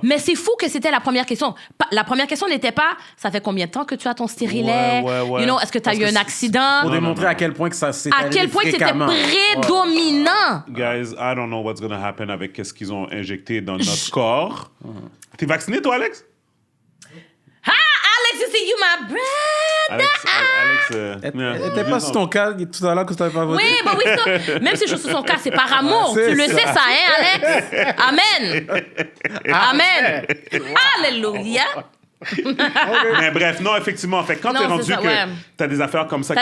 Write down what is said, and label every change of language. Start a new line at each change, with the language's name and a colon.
French: Mais c'est fou que c'était la première question. La première question n'était pas, ça fait combien de temps que tu as ton stérilet? Ouais.
English: You know,
French: est-ce que tu as eu un accident? Pour démontrer à quel point que ça s'est À quel point c'était prédominant.
English: Guys, I don't know what's going to happen
French: avec qu'est-ce qu'ils ont injecté dans notre corps. T'es vacciné, toi, Alex?
English: Alex, you see, you my brother. Alex,
French: T'es pas sur ton cas tout à l'heure que tu t'avais pas voté? Oui, bah oui, ça. Même si je suis sur son cas, c'est par amour. C'est Tu le ça. sais, ça, hein, Alex? Amen. Amen. Alléluia. Mais bref, non, effectivement. Fait que quand Non, t'es rendu c'est ça, que ouais. t'as des affaires comme ça qui